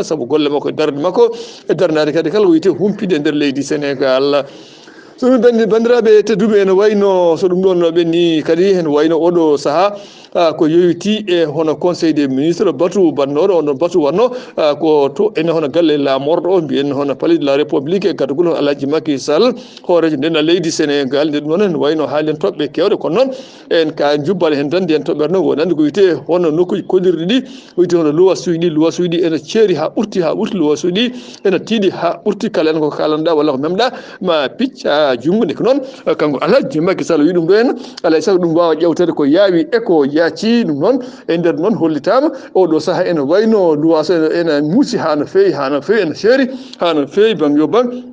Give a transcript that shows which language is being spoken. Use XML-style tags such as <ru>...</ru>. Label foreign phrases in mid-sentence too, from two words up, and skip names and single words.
<ff>saabu golle makko e darde makko e darnade kadi kala wiyete humpide e nder leydi Sénégal so ɗum bandiraɓe tedduɓe ene wayno so ɗum ɗon ɓenni kadi hen wayno oɗo saaha ko yowiti e hono</ff> <fr>conseil des ministres</fr> <ff>batu bannoɗo onon batu wanno ko to ene hono galle lamorɗo o mbiyen hono</ff> <fr>palais de la république</fr> <ff>e gadugol Alhaji Macky Sall hoorejo nden leydi Sénégal nde ɗum noon en wayno haalen toɓɓe kewɗe kono noon en ka jubbal hen tan ndiyen toɓɓere noon wonande ko wiyete hono nokkuji kollirɗi ɗi wiyete hono luwasuji ɗi ene ceeri ha ɓurti luwasuji ɗi ene tiiɗi ha ɓurti kala en ko kalanɗa walla ko memɗa ma picca jungo nde ko noon kanko Alhaji Macky Sall wi ɗum ɗo hen alay saago ɗum wawa ƴewtede ko yaawi e ko yaaci ɗum noon e nder noon hollitama oɗo saaha ene wayno luwaso ene muusi ha no fewi ene seeri ha no fewi banggue yo bang</ff>